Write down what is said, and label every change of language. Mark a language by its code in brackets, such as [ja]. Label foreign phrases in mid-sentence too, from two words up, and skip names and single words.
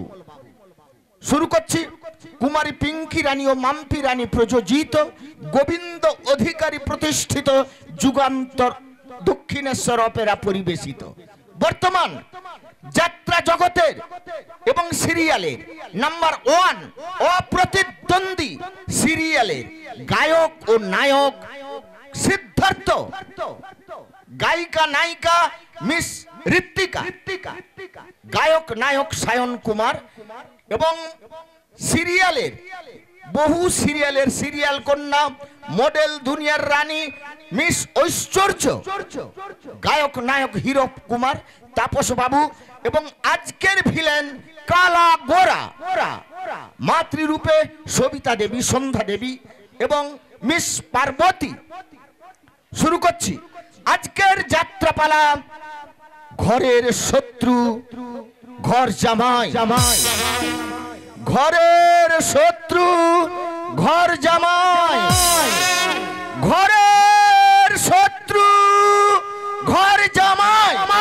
[bn] শুরু করছি কুমারী পিংকি রানী আর মাম্পি রানী প্রযোজিত গোবিন্দ অধিকারী প্রতিষ্ঠিত যুগান্তর দক্ষিণেশ্বর অপেরা পরিবেশিত বর্তমান যাত্রা জগতের এবং সিরিয়ালের নম্বর 1 অপ্রতিদ্বন্দ্বী সিরিয়ালের গায়ক আর নায়ক সিদ্ধার্থ গায়িকা নায়িকা মিস ঋত্বিকা গায়ক নায়ক সায়ন কুমার এবং সিরিয়ালের বহু সিরিয়ালের সিরিয়াল কন্যা মডেল দুনিয়ার রানী মিস ঐশ্বর্য গায়ক নায়ক হিরো কুমার তাপস বাবু এবং আজকের ভিলেন কালা গোরা মাতৃরূপে সবিতা দেবী সন্ধ্যা দেবী এবং মিস পার্বতী। শুরু করছি আজকের যাত্রাপালা ঘরের শত্রু ঘর জামাই ঘরের শত্রু ঘর জামাই ঘরের শত্রু ঘর জামাই।